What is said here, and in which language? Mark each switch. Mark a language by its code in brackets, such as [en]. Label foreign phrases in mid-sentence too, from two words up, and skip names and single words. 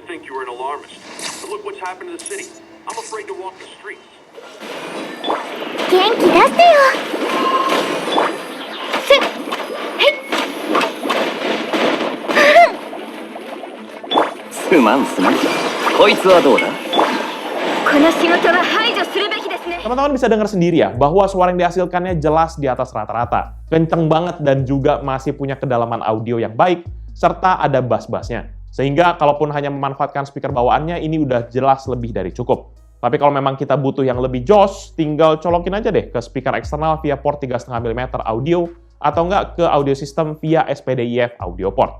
[en] you were an alarmist. But look what's happened to the city. I'm afraid to walk the streets. [ja] 元気出せよ。すまんすまん。こいつはどうだ？この仕事は排除するべきですね。 [id] Teman-teman bisa dengar sendiri ya, bahwa suara yang dihasilkannya jelas di atas rata-rata. Kenceng banget dan juga masih punya kedalaman audio yang baik, serta ada bass-bassnya. Sehingga kalaupun hanya memanfaatkan speaker bawaannya, ini udah jelas lebih dari cukup. Tapi kalau memang kita butuh yang lebih joss, tinggal colokin aja deh ke speaker eksternal via port 3,5 mm audio, atau enggak ke [en] audio system [id] via SPDIF [en] audio port.